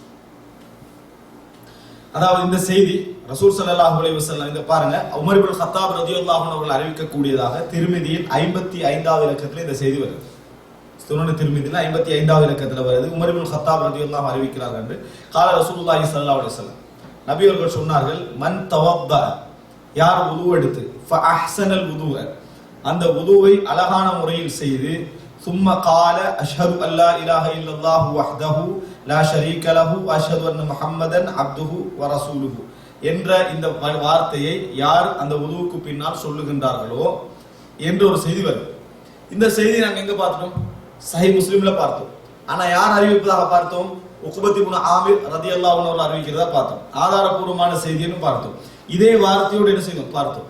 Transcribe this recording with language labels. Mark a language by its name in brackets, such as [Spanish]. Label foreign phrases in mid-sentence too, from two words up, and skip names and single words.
[Tamil] அதாவது இந்த செய்தி ரசூல் [Arabic] صلى الله عليه وسلم, [Tamil] இந்த பாருங்க, உமர் இப்னு கத்தாப் [Arabic] رضي الله عنه [Tamil] அவர்கள் அறிவிக்கக்கூடியதாக திருமிதியில் 55வது இலக்கத்தில் இந்த செய்தி வருது. சுனன் திருமிதியில் 55வது இலக்கத்தில் வருது. உமர் இப்னு கத்தாப் [Arabic] رضي الله عنه [Tamil] அறிவிக்கிறார்கள் என்று [Arabic] قال رسول الله صلى الله عليه وسلم, [Tamil] நபி அவர்கள் சொன்னார்கள், [Arabic] من توضأ, [Tamil] யார் வுது எடுத்து, [Arabic] فأحسن الوضوء, [Tamil] அந்த வுதுவை அழகான முறையில் செய்து, [Arabic] ثم قال أشهد أن لا إله إلا الله وحده لا شريك له وأشهد أن محمدا عبده ورسوله [Tamil] என்ற இந்த வார்த்தையை யார் அந்த வுதுவுக்கு பின்னால் சொல்லுகின்றார்களோ என்று ஒரு செய்தி வருது. இந்த செய்தி நாங்க எங்க பார்த்தோம்? சஹீஹ் முஸ்லிம்ல பார்த்தோம். ஆனா யார் அறிவிப்பதாக பார்த்தோம்? உக்பத் இப்னு ஆமிர் [Arabic] رضي الله عنه [Tamil] அவர்கள் அறிவிக்கிறதா பார்த்தோம். ஆதாரபூர்வமான செய்தின்னு பார்த்தோம். இதே வார்த்தையோடு என்ன செய்தோம்? பார்த்தோம்.